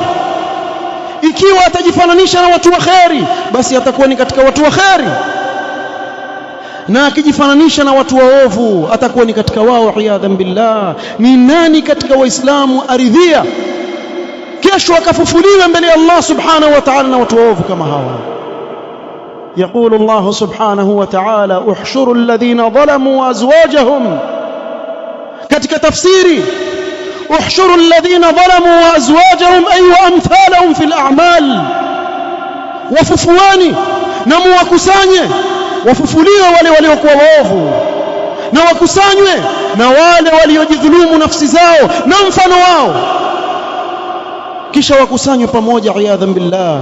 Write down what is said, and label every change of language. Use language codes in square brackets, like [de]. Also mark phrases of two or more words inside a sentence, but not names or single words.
[sw] Ikiwa atajifananisha na watu wa kheri, basi atakuwa ni katika watu wa kheri, na akijifananisha na watu waovu atakuwa ni katika wao, [ar] عياذا بالله. [sw] Ni nani katika waislamu aridhia kesho akafufuliwe mbele ya [ar] الله سبحانه وتعالى [sw] na watu waovu kama hawa? [ar] يقول الله سبحانه وتعالى احشروا الذين ظلموا وازواجهم. [sw] katika tafsiri [ar] احشروا الذين ظلموا وازواجهم اي وامثالهم في الاعمال, [sw] wafufuani na muwakusanye, wafufuliwe wale waliokuwa waovu na wakusanywe na wale waliojidhulumu nafsi zao na mfano wao, kisha wakusanywe pamoja, [ar] عياذا بالله.